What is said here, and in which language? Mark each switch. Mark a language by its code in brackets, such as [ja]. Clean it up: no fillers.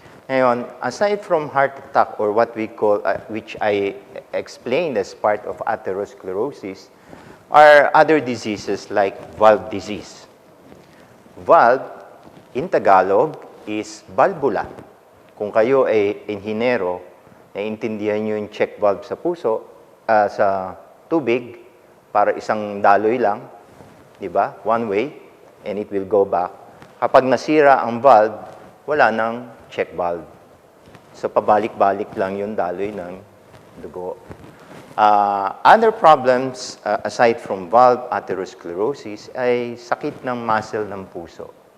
[en] Ngayon, aside from heart attack or what we call, which I explained as part of atherosclerosis, are other diseases like valve disease. Valve, in Tagalog, is valvula. [tl] Kung kayo ay inhinero, naiintindihan nyo yung check valve sa puso, sa tubig, para isang daloy lang, di ba? [en] One way, and it will go back. [tl] Kapag nasira ang valve, wala nang check valve. So, pabalik-balik lang yung daloy ng dugo. [en] Other problems, aside from valve atherosclerosis, [tl] ay sakit ng muscle ng puso.